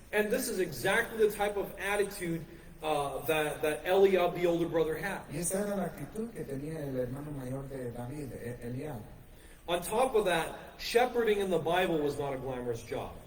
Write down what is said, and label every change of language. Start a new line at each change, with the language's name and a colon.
English: And this is exactly the type of attitude that Eliab, the older brother, had.
Spanish: Y esa era la actitud que tenía el hermano mayor de David, Eliab.
English: On top of that, shepherding in the Bible was not a glamorous job.